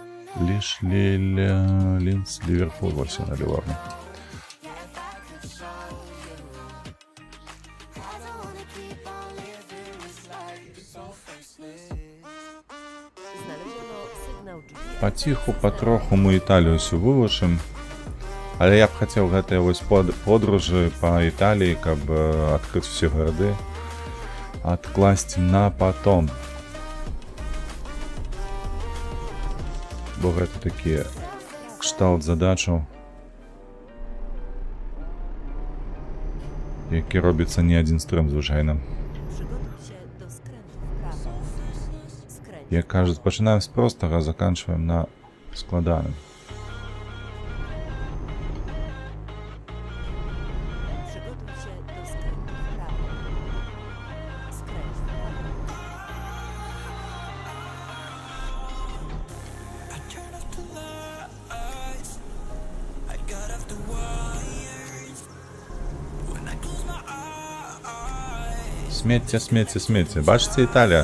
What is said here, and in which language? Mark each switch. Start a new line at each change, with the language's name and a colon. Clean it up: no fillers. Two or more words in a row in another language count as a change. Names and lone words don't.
Ukrainian: Лиш Линц, Ливерпуль, ось на Ливорно.
Polish: Znaleziono sygnał GPS.
Belarusian: Паціху, патроху мы Італію ўсю вывучым. Але я б хацеў гэтыя вось подружы па Італіі, каб адкрыць усе гарады, адкласці
Russian: на потом.
Belarusian: Бо гэта такі кшталт задачаў, які робіцца не адзін стрым звычайна.
Polish: Przygotuj się do skrętu w prawo. Skręć.
Belarusian: Як кажуць, пачынаем з простага, заканчваем на складаным.
Polish: Przygotuj się do skrętu w prawo. Skręć w prawo.
Belarusian: Смецце, смецце, смецце. Бачыце, Італія?